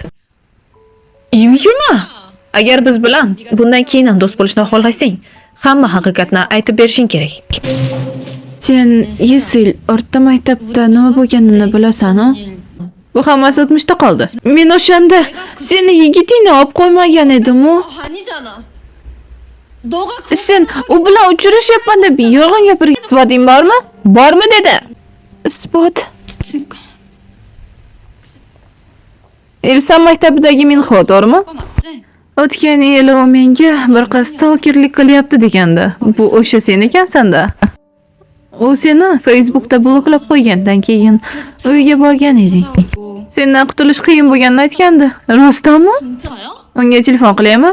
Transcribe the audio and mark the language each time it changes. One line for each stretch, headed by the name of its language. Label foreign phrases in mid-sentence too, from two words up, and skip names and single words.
Uzbek: Yuma, agar biz bilan bundan keyin ham do'st bo'lishni xohlasang, hamma haqiqatni aytib berishing kerak. Sen Yesil o'rta maktabda nima bo'lganini bilasan-ku? Bu hammasi o'tmishda qoldi. Men o'shanda seni yigitingni olib qo'ymagan edim-u.
Korean: 아니잖아. 너가 그
Uzbek: Sen u bilan uchrashyapman deb yolg'on gapirgan. Isboting bormi? Bormi dedi. Isbot. Ilson maktabidagi Minho, to'g'rimi?
Korean: 오빠 맞지?
Uzbek: O'tgan yili u menga bir qiz stalkerlik qilyapti degandi. Bu o'sha sen ekansan-da. U seni Facebookda bloklab qo'ygandan keyin uyga borgan eding.
Korean: 하고.
Uzbek: Sendan qutulish qiyin bo'lganini aytgandi. Rostdanmi?
Korean: 진짜야?
Uzbek: Unga telefon qilaymi?